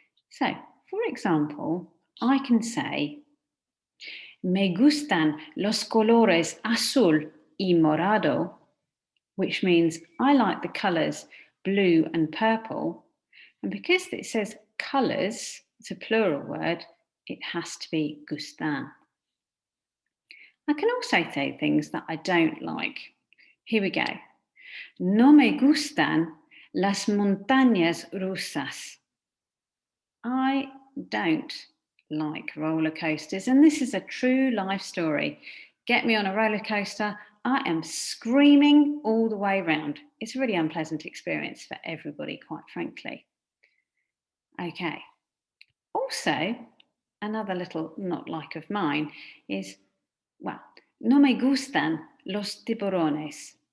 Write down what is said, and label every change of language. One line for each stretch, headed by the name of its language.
English: So, for example, I can say,
Spanish: me gustan los colores azul y morado,
English: which means I like the colours blue and purple. And because it says colours, it's a plural word, it has to be gustan. I can also say things that I don't like. Here we go.
Spanish: No me gustan las montañas rusas.
English: I don't like roller coasters, and this is a true life story. Get me on a roller coaster, I am screaming all the way round. It's a really unpleasant experience for everybody, quite frankly. Okay. Also, another little not like of mine is, well,
Spanish: no me gustan los tiburones.